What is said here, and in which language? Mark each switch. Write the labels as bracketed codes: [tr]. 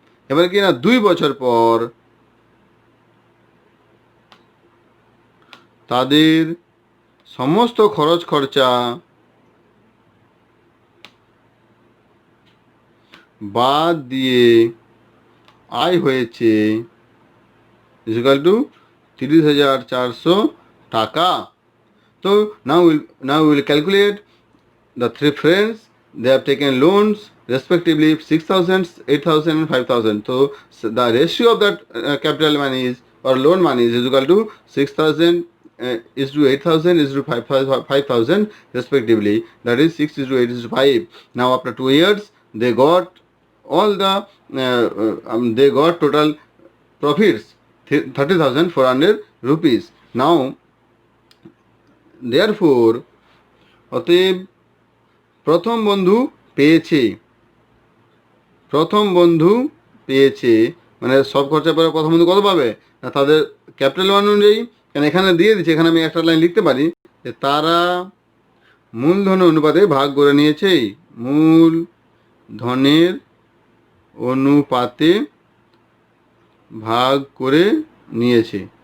[bn] এবার কি না 2 বছর পর তাদের সমস্ত খরচ খরচা বাদ দিয়ে আয় হয়েছে ইকুয়াল টু 30,400 টাকা। [en] তো now we will calculate the three friends. They have taken loans respectively 6,000, 8,000 and 5,000. So the ratio of that capital money is, or loan money is equal to 6,000 is to 8,000 is to 5,000 respectively. That is 6 is to 8 is to 5. Now after 2 years they got all the they got total profits 30,400 rupees. Now therefore [bn] অতএব প্রথম বন্ধু পেয়েছে, প্রথম বন্ধু পেয়েছে মানে সব খরচা পরে প্রথম বন্ধু কত পাবে না, তাদের ক্যাপিটাল ওয়ান অনুযায়ী, কারণ এখানে দিয়ে দিচ্ছে, এখানে আমি একটা লাইন লিখতে পারি যে তারা মূলধন অনুপাতে ভাগ করে নিয়েছে, মূলধনের অনুপাতে ভাগ করে নিয়েছে।